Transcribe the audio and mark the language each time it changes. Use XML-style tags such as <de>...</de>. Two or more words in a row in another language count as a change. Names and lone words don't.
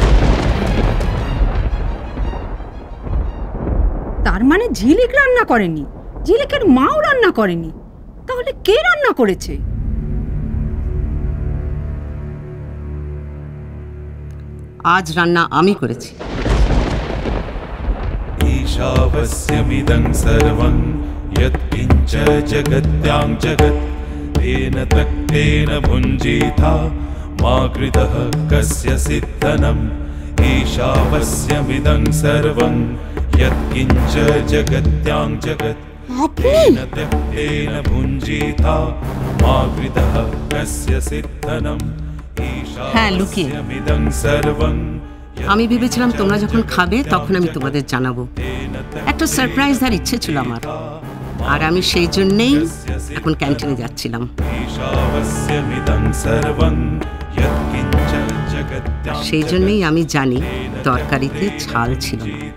<bn>তার মানে ঝিলিক রান্না করেনি, ঝিলিকের মাও রান্না করেনি, তাহলে কে রান্না করেছে? আজ রান্না আমি করেছি।</bn> <sa>ईशावस्यमिदं सर्वं यत्किञ्च जगत्यां जगत् तेन त्यक्तेन भुञ्जीथा मा कृतः कस्य सिद्धनम् ईशावस्यमिदं सर्वं यत्किञ्च जगत्यां जगत् तेन त्यक्तेन भुञ्जीथा मा कृतः कस्य सिद्धनम् ईशावस्यमिदं सर्वं।</sa> <bn>আমি ভেবেছিলাম তোমরা যখন খাবে তখন আমি তোমাদের জানাবো। একটা সারপ্রাইজ আর ইচ্ছে ছিল আমার, আর আমি সেই জন্যেই এখন ক্যান্টিনে যাচ্ছিলাম। সেই জন্যই আমি জানি তরকারিতে ঝাল ছিল না।</bn>